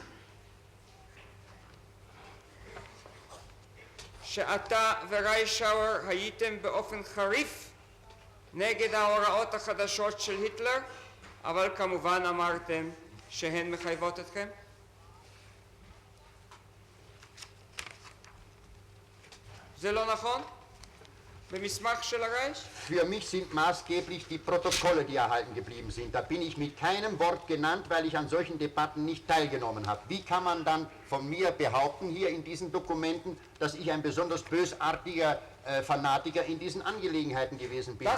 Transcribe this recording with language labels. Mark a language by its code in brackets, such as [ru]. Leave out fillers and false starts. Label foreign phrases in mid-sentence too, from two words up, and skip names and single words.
[he] שאתה וריישאואר הייתם באופן חריף נגד ההוראות החדשות של היטלר, אבל כמובן אמרתם שהן מחייבות אתכם? זה לא נכון? במסמך של הרייך? [de] Für mich sind maßgeblich die Protokolle, die erhalten geblieben sind. Da bin ich mit keinem Wort genannt, weil ich an solchen Debatten nicht teilgenommen habe. Wie kann man dann von mir behaupten, hier in diesen Dokumenten, dass ich ein besonders bösartiger Fanatiker in diesen Angelegenheiten gewesen bin.